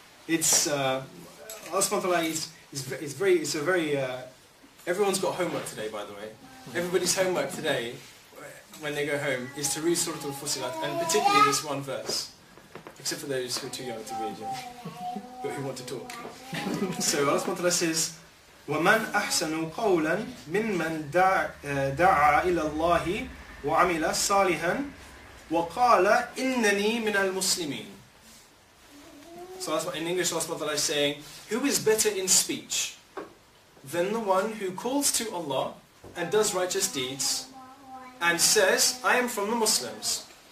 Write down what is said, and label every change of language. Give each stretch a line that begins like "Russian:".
English: Allah subhanahu wa ta'ala it's a very, everyone's got homework today, by the way. Everybody's homework today, when they go home, is to read Surah Al-Fussilat, and particularly this one verse. Except for those who are too young to read, but who want to talk. So Allah subhanahu wa ta'ala says,
Arabic: وَمَنْ أَحْسَنُ قَوْلًا مِمَّنْ دَعَا إِلَى اللَّهِ وَعَمِلَ صَالِحًا وَقَالَ إِنَّنِي مِنَ الْمُسْلِمِينَ.
English: So in English, Allah subhanahu wa ta'ala is saying, who is better in speech than the one who calls to Allah and does righteous deeds and says, I am from the Muslims.